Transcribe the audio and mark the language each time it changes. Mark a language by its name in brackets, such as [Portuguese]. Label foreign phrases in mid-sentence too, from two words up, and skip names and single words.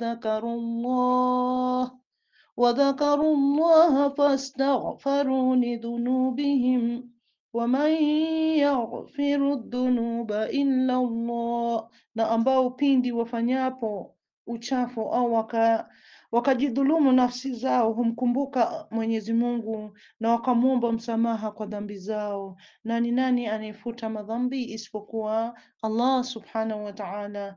[Arabic] وذكروا الله فاستغفروا لذنوبهم ومن يغفر الذنوب إلا الله, [Swahili] na ambao pindi wafanyapo uchafu au wakajidhulumu nafsi zao humkumbuka Mwenyezi Mungu na wakamwomba msamaha kwa dhambi zao. Na ni nani anayefuta madhambi isipokuwa Allah [Arabic] سبحانه وتعالى?